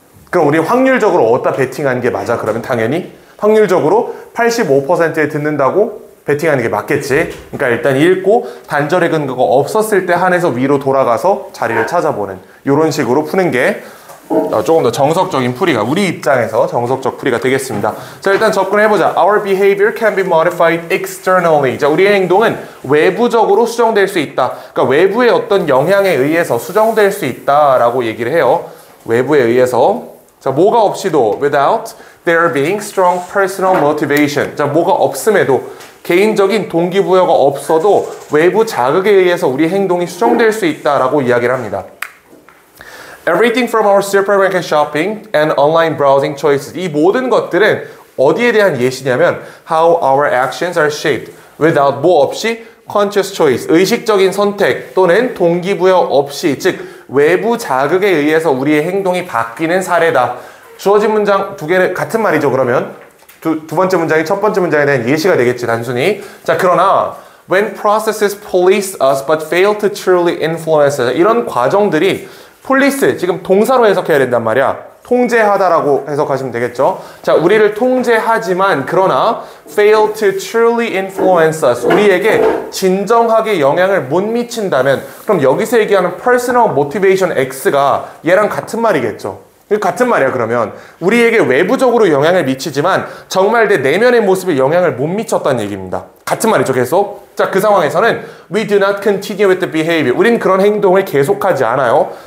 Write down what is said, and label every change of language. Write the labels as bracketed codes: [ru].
[ko] 그럼 우리 확률적으로 어디다 베팅하는 게 맞아? 그러면 당연히 확률적으로 85%에 듣는다고 베팅하는 게 맞겠지. 그러니까 일단 읽고 단절의 근거가 없었을 때 한해서 위로 돌아가서 자리를 찾아보는 이런 식으로 푸는 게 조금 더 정석적인 풀이가, 우리 입장에서 정석적 풀이가 되겠습니다. 자, 일단 접근해보자. [en] Our behavior can be modified externally. [ko] 자, 우리의 행동은 외부적으로 수정될 수 있다. 그러니까 외부의 어떤 영향에 의해서 수정될 수 있다라고 얘기를 해요. 외부에 의해서. 자, 뭐가 없이도 [en] without there being strong personal motivation. [ko] 자, 뭐가 없음에도, 개인적인 동기부여가 없어도 외부 자극에 의해서 우리 행동이 수정될 수 있다라고 이야기를 합니다. [en] Everything from our supermarket shopping and online browsing choices. [ko] 이 모든 것들은 어디에 대한 예시냐면 [en] how our actions are shaped without [ko] 뭐 없이 conscious choice, 의식적인 선택 또는 동기부여 없이, 즉 외부 자극에 의해서 우리의 행동이 바뀌는 사례다. 주어진 문장 두 개는 같은 말이죠. 그러면 두 번째 문장이 첫 번째 문장에 대한 예시가 되겠지, 단순히. 자, 그러나 [en] when processes police us but fail to truly influence us. [ko] 이런 과정들이 police, 지금 동사로 해석해야 된단 말이야. 통제하다라고 해석하시면 되겠죠. 자, 우리를 통제하지만 그러나 [en] fail to truly influence us. [ko] 우리에게 진정하게 영향을 못 미친다면 그럼 여기서 얘기하는 personal motivation X가 얘랑 같은 말이겠죠. 같은 말이야. 그러면 우리에게 외부적으로 영향을 미치지만 정말 내 내면의 모습에 영향을 못 미쳤다는 얘기입니다. 같은 말이죠, 계속. 자, 그 상황에서는 [en] we do not continue with the behavior. [ko] 우린 그런 행동을 계속하지 않아요.